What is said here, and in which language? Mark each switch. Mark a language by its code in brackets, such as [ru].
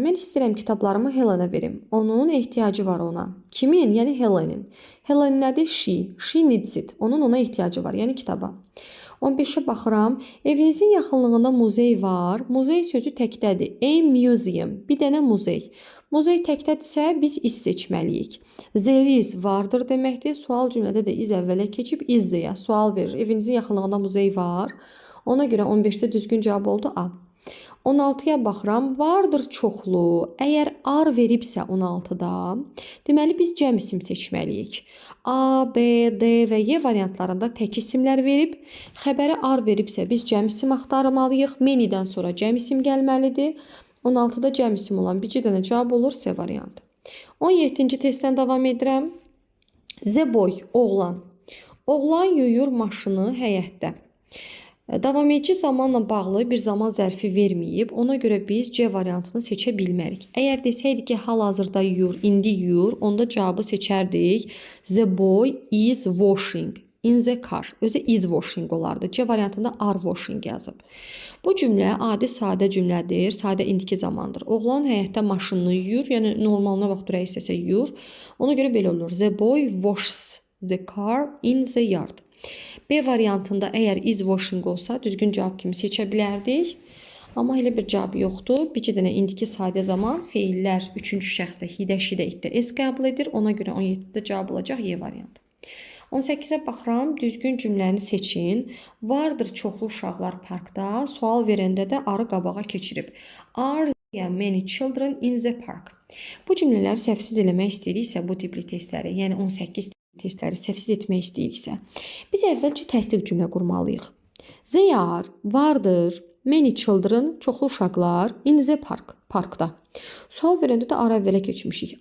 [az] Mən istəyirəm kitablarımı Helenə verim. Onun ehtiyacı var ona. Kimin? Yəni Helen'in. Helen nədir? She. [en] She needs it. [az] Onun ona ehtiyacı var, yəni kitaba. 15-ə baxıram. Evinizin yaxınlığında muzey var. Muzey sözü təkdədir. A museum. Bir dənə muzey. Muzey təkdədirsə biz is seçməliyik. There is vardır deməkdir. Sual cümlədə də is əvvələ keçib is deyə sual verir. Evinizin yaxınlığında muzey var. Ona görə 15-də düzgün cavab oldu A. 16-ya baxıram. Vardır çoxlu. Əgər ar veribsə 16-da, deməli biz cəm isim seçməliyik. A, B, D və Y variantlarında tək isimlər verib. Xəbəri ar veribsə biz cəm isim axtarmalıyıq. Manydən sonra cəm isim gəlməlidir. 16-da cəm isim olan bircə dənə cavab olur C variantı. 17-ci testdən davam edirəm. The boy, oğlan. Oğlan yuyur maşını həyətdə. Davam edici zamanla bağlı bir zaman zərfi verməyib, ona görə biz C variantını seçə bilmərik. Əgər desəydik ki, hal-hazırda yuyur, indi yuyur, onda cavabı seçərdik. [en] The boy is washing in the car. [az] Özü is washing olardı. C variantında are washing yazıb. Bu cümlə adi sadə cümlədir, sadə indiki zamandır. Oğlan həyətdə maşınını yuyur, yəni normalına vaxt duraq istəsə yuyur. Ona görə belə olur. [en] The boy washes the car in the yard. [az] B variantında əgər is washing olsa düzgün cavab kimi seçə bilərdik. Amma elə bir cavab yoxdur. Bircə dənə indiki sadə zaman feillər 3-cü şəxsdə hidə, şidə, itdə s qəbul edir. Ona görə 17-də cavab olacaq Y variantı. 18-ə baxıram, düzgün cümləni seçin. Vardır çoxlu uşaqlar parkda. Sual verəndə də arı qabağa keçirib. [en] Are there many children in the park? [az] Bu cümlələri səhvsiz eləmək istəyiriksə bu tipli testləri, yəni 18 testləri səhvsiz etmək istəyiriksə, biz əvvəlcə təsdiq cümlə qurmalıyıq. [en] They are, [az] vardır, [en] many children, [az] çoxlu uşaqlar, [en] in the park, [az] parkda. Sual verəndə də are əvvələ keçmişik.